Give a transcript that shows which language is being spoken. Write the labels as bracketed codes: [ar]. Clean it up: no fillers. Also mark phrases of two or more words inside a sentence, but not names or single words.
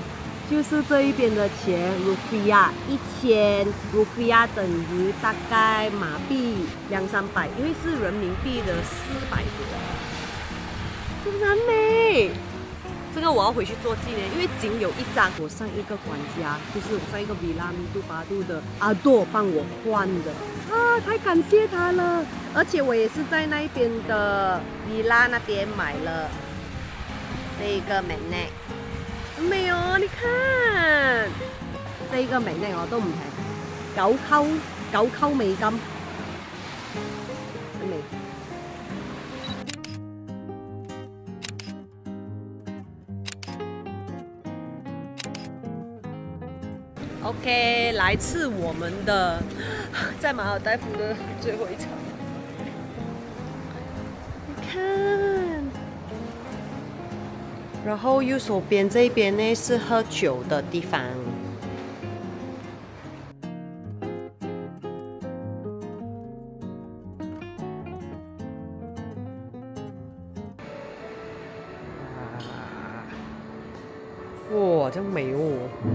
[zh] 就是這一邊的錢 ，Rupiah，1000 Rupiah 等於大概馬幣200-300，因為是人民幣的400多，是不是很美？這個我要回去做紀念，因為僅有一張。我上一个管家，就是我上一个 Villa 米杜巴杜的阿朵帮我换的啊，太感謝他了。而且我也是在那邊的 Villa 那邊買了這一個 magnet， 沒有？你看，這一個 magnet 我都唔平，9扣美金，真美。OK， 來次我們的在馬爾代夫的最後一場。你看，然後右手邊這邊呢是喝酒的地方。哇，真美哦！